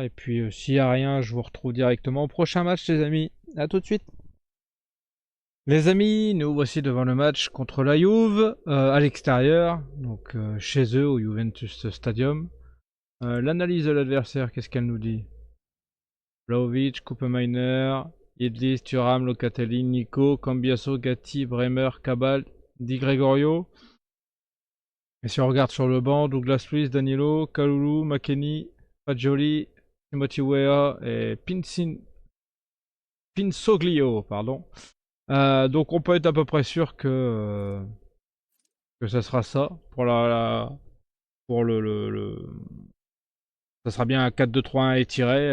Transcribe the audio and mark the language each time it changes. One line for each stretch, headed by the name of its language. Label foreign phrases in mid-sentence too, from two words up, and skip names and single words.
French: Et puis s'il n'y a rien, je vous retrouve directement au prochain match, les amis. À tout de suite. Les amis, nous voici devant le match contre la Juve à l'extérieur, donc chez eux au Juventus Stadium. L'analyse de l'adversaire, qu'est-ce qu'elle nous dit? Vlahovic, Koopmeiners, Idlis, Thuram, Locatelli, Nico, Cambiaso, Gatti, Bremer, Cabal, Di Gregorio. Et si on regarde sur le banc, Douglas Luiz, Danilo, Kalulu, McKennie, Fagioli, Timothy Weah et Pinsoglio, pardon. Donc on peut être à peu près sûr que ça sera ça pour pour ça sera bien un 4-2-3-1 étiré.